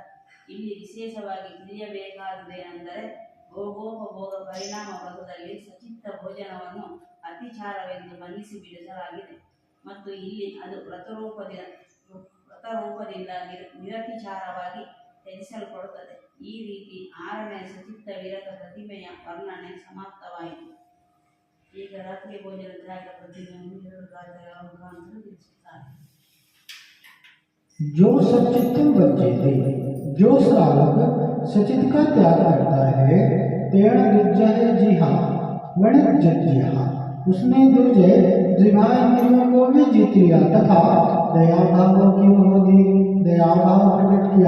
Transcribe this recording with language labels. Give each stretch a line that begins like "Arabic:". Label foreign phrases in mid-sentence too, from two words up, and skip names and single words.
Kannada: ಇಲ್ಲಿ ವಿಶೇಷವಾಗಿ ತಿಳಿಯಬೇಕಾದುದೇನೆಂದರೆ ಭೋಗೋಪಭೋಗ ಪರಿಣಾಮ ವ್ರತದಲ್ಲಿ ಸಚಿತ್ತ ಭೋಜನವನ್ನು ಅತಿಚಾರವೆಂದು ಮನ್ನಿಸಿ ಬಿಡಿಸಲಾಗಿದೆ ಮತ್ತು ಇಲ್ಲಿ ಅದು ವ್ರತರೂಪದಿಂದ ನಿರತಿಚಾರವಾಗಿ ತ್ಯಜಿಸಲ್ಪಡುತ್ತದೆ. ಈ ರೀತಿ 6ನೇ ಸಚಿತ್ತ ವಿರತ ಪ್ರತಿಮೆಯ ವರ್ಣನೆ ಸಮಾಪ್ತವಾಯಿತು. ಈಗ ರಾತ್ರಿ ಭೋಜನ ತ್ಯಾಗ ಪ್ರತಿಮೆಯನ್ನು 2 ಗಾಥೆಗಳ ಮುಖಾಂತರ ತಿಳಿಸುತ್ತಾರೆ.
Prakrit languages: जो सच्चित्तम वज्जेति,
Hindi: जो श्रावक सचित का त्याग करता है,
Prakrit languages: तेण दुर्जय जिहा वणिज्यः,
Hindi: उसने दुर्जय जिहा इंद्रियों को भी जीत लिया तथा दयाभाव की होदी दयाभाव प्रकट किया।